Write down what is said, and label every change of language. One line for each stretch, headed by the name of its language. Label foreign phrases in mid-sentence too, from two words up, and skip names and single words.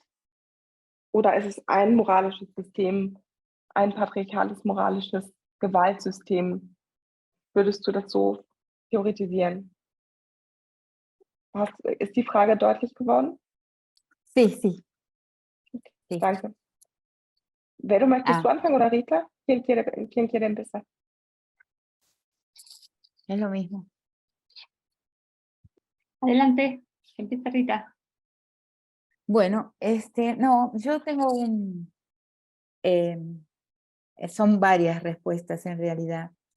German: Oder ist es ein moralisches System, ein patriarchales moralisches Gewaltsystem? Würdest du das so theoretisieren? Ist die Frage deutlich geworden?
Spanish: Sí, sí. Sí.
German: Danke. Vero, möchtest du anfangen oder Rita?
Spanish: ¿Quién quiere empezar? Es lo mismo. Adelante, empieza Rita. Bueno, no, yo tengo son varias respuestas en realidad.